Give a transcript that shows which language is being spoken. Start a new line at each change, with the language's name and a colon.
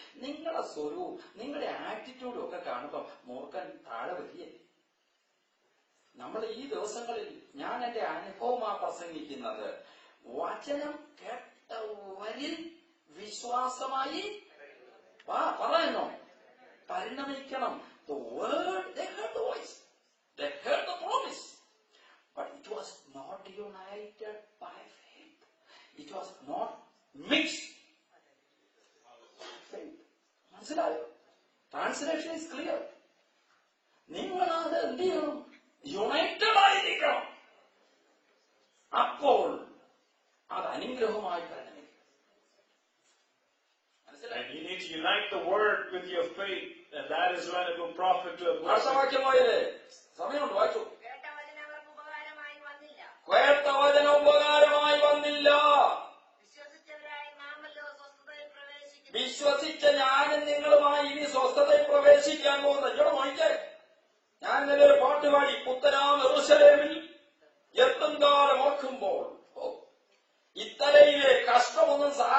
Malayalam: നിങ്ങളുടെ സ്വരവും നിങ്ങളുടെ ആറ്റിറ്റ്യൂഡും ഒക്കെ കാണുമ്പോ മൂർഖൻ താഴെ വരികയല്ലേ? നമ്മൾ ഈ ദിവസങ്ങളിൽ ഞാൻ എന്റെ അനുഭവമാ പ്രസംഗിക്കുന്നത്. വചനം കേട്ടവരിൽ വിശ്വാസമായി പറയുന്നു പരിണമിക്കണം.
English: The word, they heard the voice, they heard the promise, but it was not united by faith. It was not mixed by faith.
Malayalam: മനസ്സിലായോ?
English: Translation is clear.
Malayalam: നിങ്ങളത് എന്ത് ചെയ്യണം? യുണൈറ്റഡ് ആയിരിക്കണം. അപ്പോൾ അത് അനുഗ്രഹമായി പരിണമിക്കും.
English: And you need to unite the word with your faith, and that is when it will profit to a blessing.
Malayalam: വാക്യമായില്ലേ? സമയമുണ്ട്, വായിച്ചു. കേട്ട വചനം അവർക്ക് ഉപകാരമായി വന്നില്ല. കേട്ട വചനം ഉപകാരമായി വന്നില്ല. വിശ്വസിച്ചവരായി നാമല്ലോ സ്വസ്ഥതയിൽ പ്രവേശിക്കുന്നു. വിശ്വസിച്ച ഞാനും നിങ്ങളുമായി ഇനി സ്വസ്ഥതയിൽ പ്രവേശിക്കാൻ പോകുന്നത്. ഇവിടെ നോക്കിക്കേ, ഞാൻ ഇന്നലെ ഒരു പാട്ട് പാടി, പുത്തനാം യെരൂശലേമിൽ എത്തും കാലം ഓർക്കുമ്പോൾ ഇത്തരയിലെ കഷ്ടമൊന്നും